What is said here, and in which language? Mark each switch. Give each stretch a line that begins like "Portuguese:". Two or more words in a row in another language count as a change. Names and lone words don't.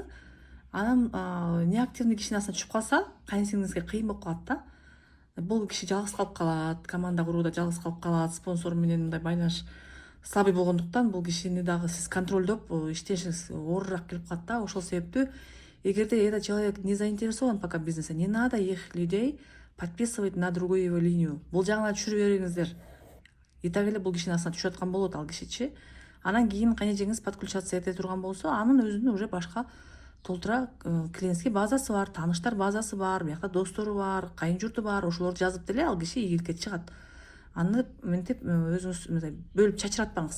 Kyrgyz: Анан неактивный кишинин астына түшүп калса, кайын сиңдиңизге кыйын болуп калат да. Бул киши жалгыз калып калат, команда курууда жалгыз калып калат, спонсор менен мындай байланыш слабый болгондуктан бул кишини дагы сиз контролдоп иштешиңиз оорураак келип калат да. Ошол себептүү эгерде
Russian: этот человек не заинтересован пока в бизнесе, не надо их людей подписывать на другую его линию.
Kyrgyz: Бул жагына түшүрүп бериңиздер.
Russian: И так
Kyrgyz: эле бул кишинин астына түшүп аткан болот ал кишичи. Анан кийин кайнэжеңиз подключаться эте турган болсо, анын өзүнүн уже башка толтура клиентский базасы бар, тааныштар базасы бар, биякта достору бар, кайын журту бар. Ошолорду жазып деле ал киши ийгиликке чыгат. Аны мынтип өзүңүз бөлүп чачыратпаңыз.